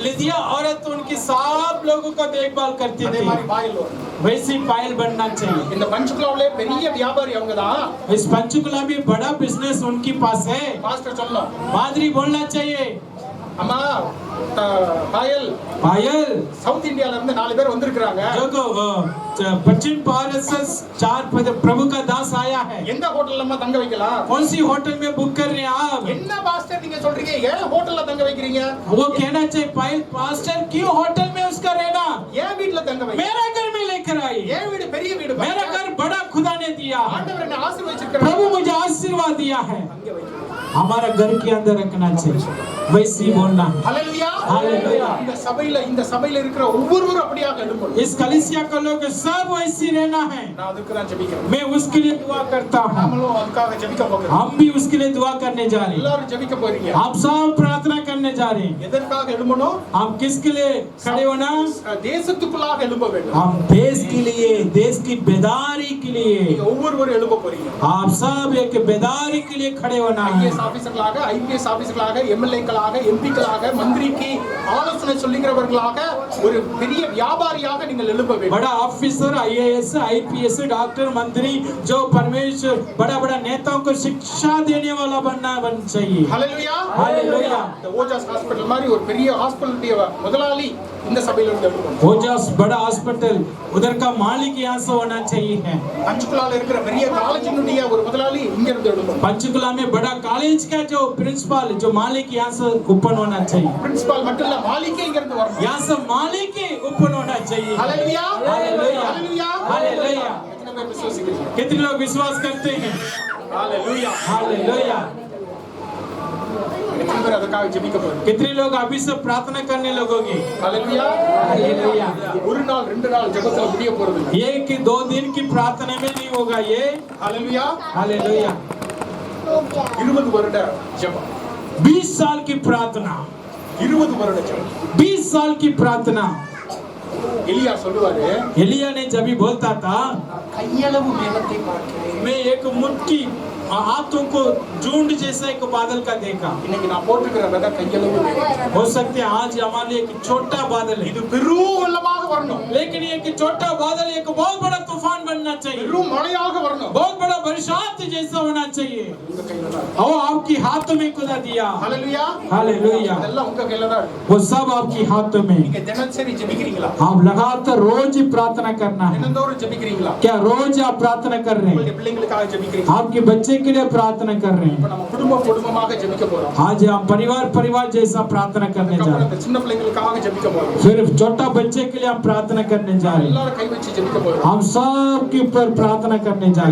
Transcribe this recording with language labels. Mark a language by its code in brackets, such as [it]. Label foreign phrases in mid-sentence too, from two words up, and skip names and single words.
[hi] लिदिया औरत उनके सब लोगों को देखभाल करती [ta] அதே [hi] थी। [ta] மாதிரி பாயல் வரணும். [hi] वैसी पायल बनना चाहिए। [ta] இந்த பஞ்சுகுலாவிலே பெரிய வியாபாரி அவங்கதான். [hi] इस पंचकुला में बड़ा बिजनेस उनके पास है। [ta] பாஸ்டர் சொல்லணும், [hi] पादरी बोलना चाहिए, [ta] அம்மா பாயல் [hi] पायल [ta] சவுத் இந்தியால இருந்து 4 பேர் வந்திருக்காங்க. [hi] जो पश्चिम भारत से 4 प्रभु का दास आया है। [ta] எந்த ஹோட்டல்ல அம்மா தங்க வைக்கலாம்? [hi] कौन सी होटल में बुक कर रहे हैं आप? [ta] என்ன பாஸ்டர் நீங்க சொல்றீங்க? ஏன் ஹோட்டல்ல தங்க வைக்கிறீங்க? [hi] वो कहना चाहिए पायल पास्टर क्यों होटल में उसका रहना? [ta] ஏன் வீட்ல தங்க வைக்கிறீங்க? [hi] मेरा घर में लेकर आई। [ta] ஏன் வீடு பெரிய வீடு? [hi] मेरा घर बड़ा खुदा ने दिया है। [ta] ஆண்டவர் என்ன ஆசீர்வதிச்சிருக்காரு. [hi] प्रभु मुझे आशीर्वाद दिया है। [ta] அங்க வைக்கிறீங்க. [hi] हमारा घर के अंदर रखना चाहिए, वैसे ही बोलना है। [ta] ஹalleluya [hi] हालेलुया। [ta] இந்த சபையில இருக்கிற ஒவ்வொருவரும் அப்படியாக எழும்பணும். [hi] इस कलीसिया का लोग सब वैसे ही रहना है। [ta] நான் அதுக்கு தான் ஜெபிக்கிறேன். [hi] मैं उसके लिए दुआ करता हूँ। [ta] நாமளும் அதுக்காக ஜெபிக்க போகிறோம். [hi] हम भी उसके लिए दुआ करने जा रहे हैं। [ta] எல்லாரும் ஜெபிக்க போறீங்க. [hi] आप सब प्रार्थना करने जा रहे हैं। [ta] எதற்காக எழும்பணும்? [hi] आप किसके लिए खड़े होना? [ta] தேசத்துக்குள்ளாக எழும்ப வேண்டும். [hi] हम देश के लिए, देश की बेदारी के लिए। [ta] நீங்க ஒவ்வொருவரும் எழும்ப போறீங்க. [hi] आप सब एक बेदारी के लिए खड़े होना है। [ta] ஐஏஎஸ் ஆபீசர்களாக, ஐபிஎஸ் ஆபீசர்களாக, எம்எல்ஏக்களாக, எம்பிக்களாக, மந்திரிக்கு ஆலோசனை சொல்லுகிறவர்களாக, ஒரு பெரிய வியாபாரியாக நீங்கள் எழும்ப வேண்டும். [hi] बड़ा ऑफिसर, आईएएस, आईपीएस, डॉक्टर, मंत्री, जो परमेश्वर बड़ा बड़ा नेताओं को शिक्षा देने वाला बनना चाहिए। [ta] ஹalleluya [hi] हालेलुया। [ta] இந்த ஓஜாஸ் ஹாஸ்பிடல் மாதிரி ஒரு பெரிய ஹாஸ்பிடலுடைய முதலாளி இந்த சபையில இருந்து எழும்பணும். [hi] ओजास बड़ा हॉस्पिटल उधर का मालिक यहाँ से होना चाहिए। [ta] பஞ்சுகுலால இருக்கிற பெரிய காலேஜினுடைய ஒரு முதலாளி இங்க இருந்து எழும்பணும். [hi] पंचकुला में बड़ा कॉलेज का जो प्रिंसिपल, जो मालिक यहाँ से ओपन होना चाहिए। [ta] பிரின்சிபால் மட்டும் இல்ல, மாலிக்கே இங்க இருந்து வரணும். [hi] यहाँ से मालिक ही ओपन होना चाहिए। [ta] ஹalleluya [hi] हालेलुया। [ta] ஹalleluya [hi] हालेलुया। [ta] எத்தனை பேர் விசுவாசிக்கிறீங்க? [hi] कितने लोग विश्वास करते हैं? [ta] ஹalleluya [hi] हालेलुया। [ta] எத்தனை பேர் அதுக்காக ஜெபிக்க போறீங்க? [hi] कितने लोग अभी से प्रार्थना करने लगोगे? [ta] ஹalleluya [hi] हालेलुया। [ta] ஒரு நாள் 2 நாள் ஜெபத்துல முடிய போறது இல்ல. [hi] ये कि 2 दिन की प्रार्थना में नहीं होगा ये। [ta] ஹalleluya [hi] हालेलुया। [ta] 20 வருட ஜெபம், [hi] 20 साल की प्रार्थना, [ta] 20 வருட ஜெபம். [hi] 20 साल की प्रार्थना। [ta] எலியா சொல்லுவாரு, [hi] एलिया ने जब भी बोलता था, [ta] கையளவு மேகத்தை பார்க்கிறேன். [hi] मैं एक मुट्ठी हाथों को झुंड जैसा एक बादल का देखा। [ta] இன்னைக்கு நான் போட்டுக்கிற விதை கையளவு மேகம். [hi] हो सकते हैं आज हमारे लिए एक छोटा बादल है, [ta] இது பெரும் வெள்ளமாக வரணும், [hi] लेकिन ये कि छोटा बादल एक बहुत बड़ा तूफान बनना चाहिए, [ta] பெரும் மழையாக வரணும். [hi] बहुत बड़ा बरसात जैसा होना चाहिए। [ta] உங்க கையில தான் இருக்கு. [hi] और आपकी हाथों में खुदा दिया। [ta] ஹalleluya [hi] हालेलुया। [ta] இதெல்லாம் உங்க கையில தான் இருக்கு. [hi] वो सब आपकी हाथों में। [ta] நீங்க தினசரி ஜெபிக்கிறீங்களா? [hi] आप लगातार रोज ही प्रार्थना करना है। [ta] தினந்தோறும் ஜெபிக்கிறீங்களா? [hi] क्या रोज आप प्रार्थना कर रहे हैं? [ta] உங்களுடைய பிள்ளைகளுக்காக ஜெபிக்கிறீங்களா? [hi] आपके बच्चे के लिए प्रार्थना कर रहे [ta] இப்ப [hi] हैं। [ta] நம்ம குடும்பமாக ஜெபிக்க போறோம். [hi] आज हम परिवार जैसा प्रार्थना करने जा [ta] அதுக்கப்புறம் [hi] रहे [ta] இந்த சின்ன பிள்ளைகளுக்காக ஜெபிக்க போறோம். [hi] हैं। फिर छोटा बच्चे के लिए हम प्रार्थना करने जा रहे हैं। [ta] எல்லாரும் கை வச்சு ஜெபிக்க போறோம். [hi] हम सब के ऊपर प्रार्थना करने जा